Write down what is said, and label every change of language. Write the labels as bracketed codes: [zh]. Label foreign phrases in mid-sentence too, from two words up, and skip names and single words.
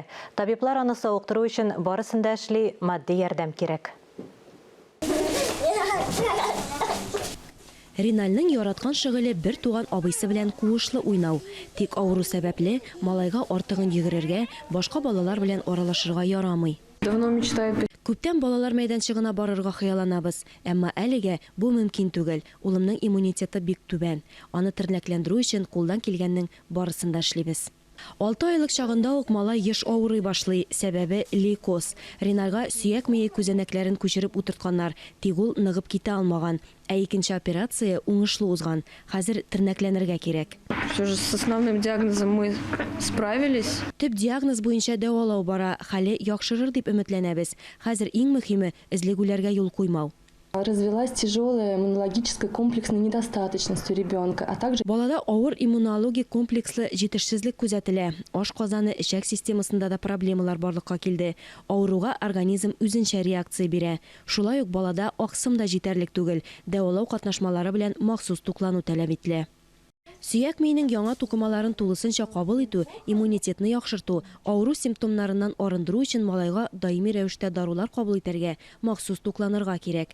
[tt] Табиблар аны сауыктыру өчен барысын да эшли, матди ярдәм кирәк. Риналның яраткан шөгыле бер туган абыйсы белән куышлы уйнау. Тик авыру сәбәпле малайга артыгын йөгерергә, башка балалар белән аралашырга ярамый. [ru] Давно мечтаю. [tt] Күптән балалар мәйданчыгына барырга хыялланабыз, әмма әлегә бу мөмкин түгел. Улымның иммунитеты бик түбән. Аны тернәкләндерү өчен кулдан килгәннең барысын да эшлибез. 6 айлык чагында ук малай еш авырый башлый, сәбәбе лейкоз. Риналга сөяк мие күзәнәкләрен күчереп утыртканнар, тик ул ныгып китә алмаган. Ә икенче операция уңышлы узган. Хәзер тернәкләнергә кирәк. [ru] Все же с основным диагнозом мы справились. [tt] Төп диагноз буенча дәвалау бара, хәле яхшырыр дип өметләнәбез. Хәзер иң мөһиме эзлегүләргә юл куймау. [ru] Развилась тяжелая иммунологическая комплексная недостаточность у ребенка, а также [tt] Балада авыр иммунологик комплекслы җитешсезлек күзәтелә. Ашказаны, эчәк системасында да проблемалар барлыкка килде. Авыруга организм үзенчә реакция бирә. Шулай ук балада аксым да җитәрлек түгел. Дәвалау катнашмалары белән махсус туклану таләп ителә. Сөяк миенең яңа тукымаларын тулысынча кабул итү, иммунитетны яхшырту, авыру симптомнарыннан арындыру өчен малайга даими рәвештә дарулар кабул итәргә, махсус тукланырга кирәк.